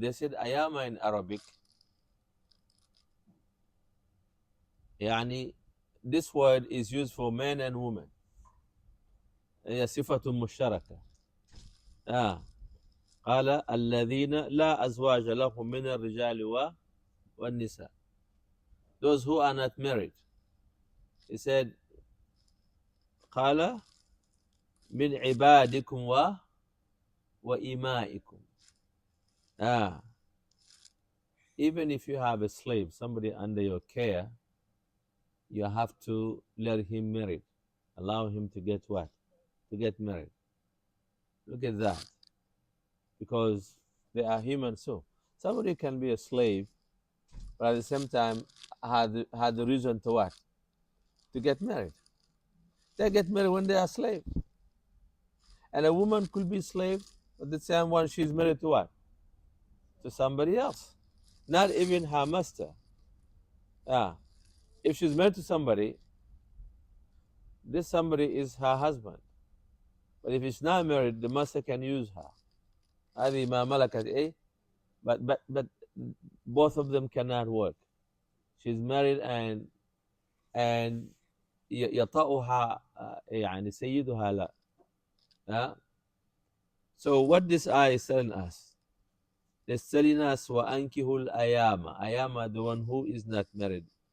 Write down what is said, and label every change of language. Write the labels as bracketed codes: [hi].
[en] They said أيام in Arabic. يعني this word is used for men and women. [ar] هي صفة مشتركة. قال الذين لا أزواج لهم من الرجال والنساء. [en] Those who are not married. He said [ar] قال من عبادكم وإمائكم. [en] Even if you have a slave, somebody under your care, you have to let him marry. Allow him to get what? To get married. Look at that. Because they are human too. Somebody can be a slave, but at the same time had the reason to what? To get married. They get married when they are slave. And a woman could be slave, but the same one she's married to what? To somebody else. Not even her master. If she's married to somebody, this somebody is her husband. But if it's not married, the master can use her. [ar] هذه ما ملكت إيه. [en] But both of them cannot work. She's married and [ar] يطأها يعني سيدها لا. [en] So what this ayah is telling us? It's telling us [ar] وَأَنْكِهُ الْأَيَامَ. [en] Ayama, the one who is not married.